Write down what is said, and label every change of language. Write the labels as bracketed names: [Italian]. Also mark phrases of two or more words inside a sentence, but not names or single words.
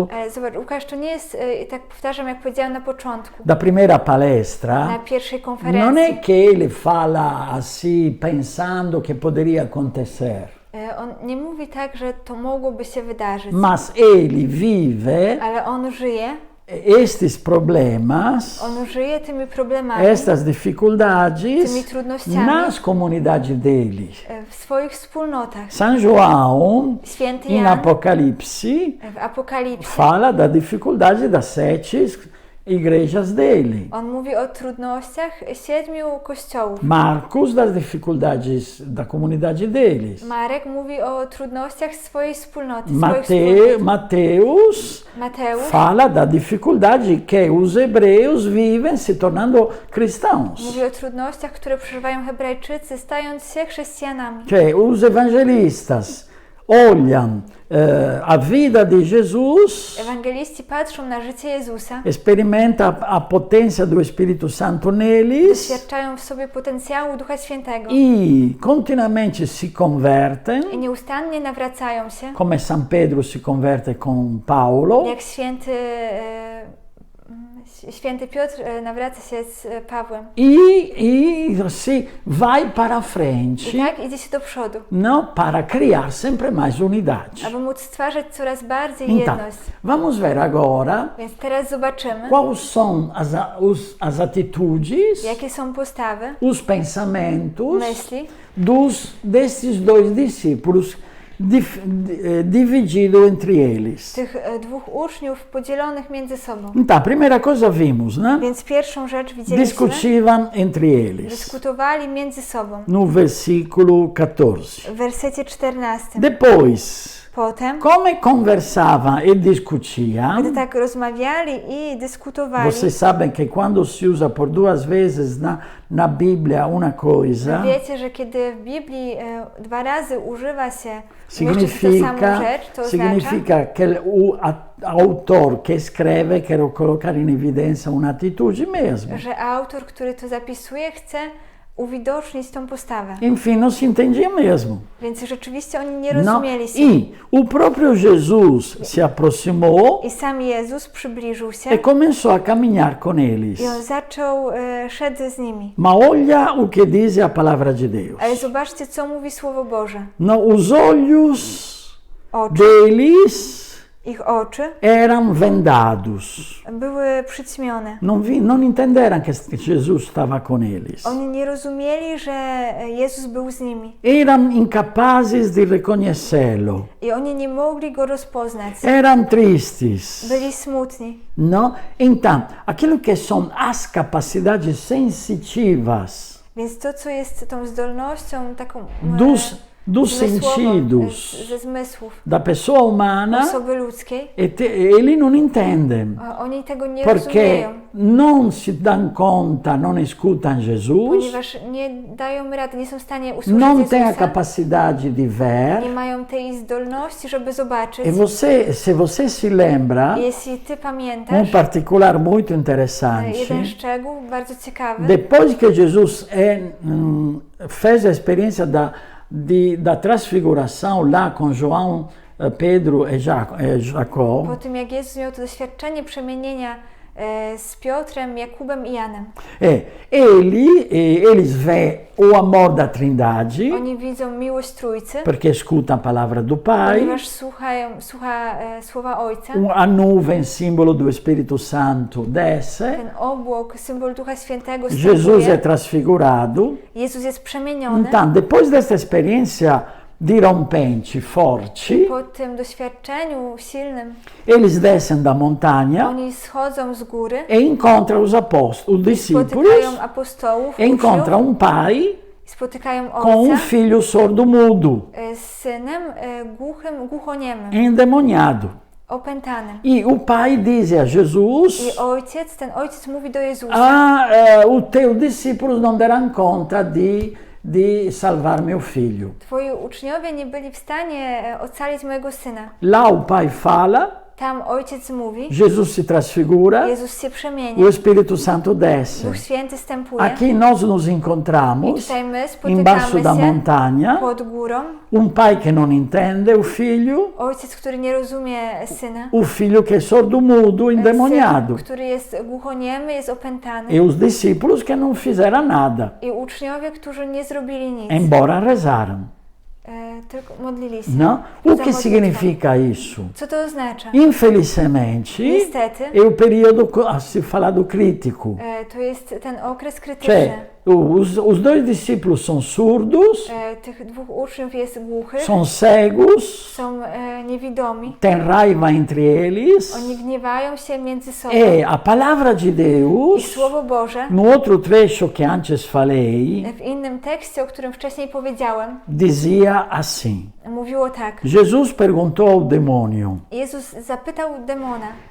[Polish] Zobacz, Łukasz to nie jest, tak powtarzam, jak powiedziałam na początku, [Portuguese] da primeira palestra, [Polish] na pierwszej non konferencji. [Italian] è che [Portuguese] ele fala assim pensando che poderia acontecer, [Polish] On nie mówi tak, że to mogłoby się wydarzyć, [Portuguese] mas ele vive [Polish] ale on żyje. [Portuguese] estes problemas, [Polish] On żyje tymi problemami, [Portuguese] estas dificuldades [Polish] tymi trudnościami [Portuguese] nas comunidades deles. [Polish] w swoich wspólnotach. [Portuguese] São João, [Polish] Święty [Portuguese] em [Polish] Jan [Portuguese] Apocalipse, [Polish] w Apokalipsie, [Portuguese] fala da dificuldade das 7 igrejas dele. [Polish] on mówi o trudnościach 7 kościołów. [Portuguese] Marcos das dificuldades da comunidade deles. [Polish] Marek mówi o trudnościach swojej wspólnoty, swoich wspólnot. [Portuguese] Mateus [Polish] Mateusz [Portuguese] fala da dificuldade que os hebreus vivem se tornando cristãos. [Polish] mówi o trudnościach, które przeżywają Hebrajczycy, stając się chrześcijanami. [Portuguese] Que os evangelistas olham a vida de Jesus, [Polish] Ewangeliści patrzą na życie Jezusa, [Portuguese] experimenta a potência do Espírito Santo neles [Polish] doświadczają w sobie potencjału Ducha Świętego [Portuguese] e continuamente se convertem, [Polish] i nieustannie nawracają się, [Portuguese] como São Pedro se converte com Paulo, [Polish] jak święty Piotr nawraca się z Pawłem. [Portuguese] e se vai para frente, [Polish] I tak idzie się do przodu, [Portuguese] não para criar sempre mais unidade. [Polish] aby móc stwarzać coraz bardziej [Portuguese] Então, [Polish] jedność. [Portuguese] vamos ver agora [Polish] Więc teraz zobaczymy, [Portuguese] quais são as atitudes, [Polish] jakie są postawy, [Portuguese] os pensamentos [Polish] myśli [Portuguese] desses dois discípulos dividido entre eles. [Polish] tych dwóch uczniów podzielonych między sobą. [Portuguese] Então, a primeira coisa vimos, né? [Polish] Więc pierwszą rzecz widzieliśmy, [Portuguese] Discutiam entre eles. [Polish] dyskutowali między sobą. [Portuguese] No versículo 14. [Polish] W wersecie 14. [Portuguese] Depois, [Polish] Potem, [Portuguese] como conversavam e [Polish] gdy [Portuguese] discutiam, [Polish] tak rozmawiali i dyskutowali, [Portuguese] vocês sabem que quando se usa por duas vezes na Bíblia uma coisa, [Polish] wiecie, że kiedy w Biblii 2 razy używa się jeszcze tę samą rzecz, to oznacza, [Portuguese] significa que o autor que escreve quer colocar em evidência uma atitude mesmo. [Polish] że autor, który to zapisuje, chce uwidocznić tą postawę. [Portuguese] Enfim, não se entendia mesmo. [Polish] Więc rzeczywiście oni nie [Portuguese] Não. [Polish] rozumieli się. [Portuguese] E o próprio Jesus se aproximou [Polish] I sam Jezus przybliżył się [Portuguese] e começou a caminhar com eles. [Polish] i on zaczął szedł z nimi. [Portuguese] Ma olha o que diz a palavra de Deus. [Polish] Ale zobaczcie, co mówi Słowo Boże. [Portuguese] No, os olhos [Polish] Oczy, [Portuguese] deles [Polish] ich oczy [Portuguese] eram vendados. [Polish] były przyćmione. [Portuguese] Não entenderam que Jesus estava com eles. [Polish] Oni nie rozumieli, że Jezus był z nimi. [Portuguese] Eram incapazes de reconhecê-lo. [Polish] I oni nie mogli Go rozpoznać. [Portuguese] Eram tristes. [Polish] Byli smutni. [Portuguese] Não? Então, aquilo que são as capacidades sensitivas [Polish] Więc to, co jest tą zdolnością taką [Portuguese] dos [Polish] zmysłową, [Portuguese] sentidos [Polish] ze zmysłów [Portuguese] da pessoa humana, [Polish] osoby ludzkiej, [Portuguese] eles não entendem. [Polish] oni tego nie [Portuguese] Porque [Polish] rozumieją, [Portuguese] não se dão conta, não escutam Jesus, [Polish] ponieważ nie dają rady, nie są w stanie usłyszeć [Portuguese] não têm a [Polish] Jezusa, [Portuguese] capacidade de ver. [Polish] nie mają tej zdolności, żeby zobaczyć. [Portuguese] E se você se lembra, [Polish] Jeśli Ty pamiętasz, [Portuguese] particular muito interessante, [Polish] jeden szczegół bardzo ciekawy, [Portuguese] depois que Jesus fez a experiência da transfiguração lá com João, Pedro e Jacó, [Polish] po tym jak Jezus miał to doświadczenie przemienienia z Piotrem, Jakubem i Janem, [Portuguese] eles veem o amor da Trindade, [Polish] oni widzą miłość Trójcy, [Portuguese] porque escutam a palavra do Pai, [Polish] ponieważ słucha słowa Ojca. [Portuguese] a nuvem, símbolo do Espírito Santo, desce, [Polish] Ten obłok, symbol Ducha Świętego [Portuguese] Jesus é [Polish] wstępuje, [Portuguese] transfigurado. [Polish] Jezus jest przemieniony. [Portuguese] Então, depois desta experiência dirompente, forte, [Polish] Po tym doświadczeniu silnym [Portuguese] eles descem da montanha [Polish] oni schodzą z góry, [Portuguese] e encontram os apóstolos, os discípulos, [Polish] spotykają apostołów, [Portuguese] encontram pai [Polish] spotykają [Portuguese] com [Polish] Ojca [Portuguese] filho sordo-mudo, [Polish] z synem głuchym, głuchoniemym, [Portuguese] endemoniado. [Polish] opętanym. [Portuguese] E o pai diz a Jesus: [Polish] I ten ojciec mówi do Jezusa: [Portuguese] os teus discípulos não darão conta de salvar meu filho. [Polish] Twoi uczniowie nie byli w stanie ocalić mojego syna. [Portuguese] Lá o pai fala, [Polish] Tam Ojciec mówi, [Portuguese] Jesus se transfigura, [Polish] Jezus się przemienia, [Portuguese] o Espírito Santo desce. [Polish] Duch Święty stępuje. [Portuguese] Aqui nós nos [Polish] I [Portuguese] encontramos [Polish] tutaj my [Portuguese] embaixo [Polish] spotykamy [Portuguese] da [Polish] się [Portuguese] montanha, [Polish] pod górą. [Portuguese] pai que não entende o filho, [Polish] Ojciec, który nie rozumie syna. [Portuguese] o filho que é sordo-mudo, endemoniado. [Polish] Syn, który jest głuchoniemy, jest opętany. [Portuguese] E os discípulos que não fizeram nada, [Polish] I uczniowie, którzy nie zrobili nic. [Portuguese] embora rezaram. [Polish] Tylko modlili się. [Portuguese] Não? O [Polish] Za [Portuguese] que [Polish] modlitwą. [Portuguese] significa isso? [Polish] Co to oznacza? [Portuguese] Infelizmente, [Polish] Niestety, [Portuguese] é o período a se falar do crítico. [Polish] to jest ten okres krytyczny. [Portuguese] Cioè, os dois discípulos são surdos, [Polish] Tych dwóch uczniów jest głuchych, [Portuguese] são cegos, [Polish] są niewidomi. [Portuguese] têm raiva entre eles. [Polish] Oni gniewają się między sobą. [Portuguese] E a palavra de [Polish] I [Portuguese] Deus, [Polish] Słowo Boże, [Portuguese] no outro trecho que antes falei, [Polish] w innym tekście, o którym wcześniej powiedziałem, [Portuguese] dizia assim: [Polish] mówiło tak. [Portuguese] Jesus perguntou ao demônio: [Polish] Jezus zapytał demona,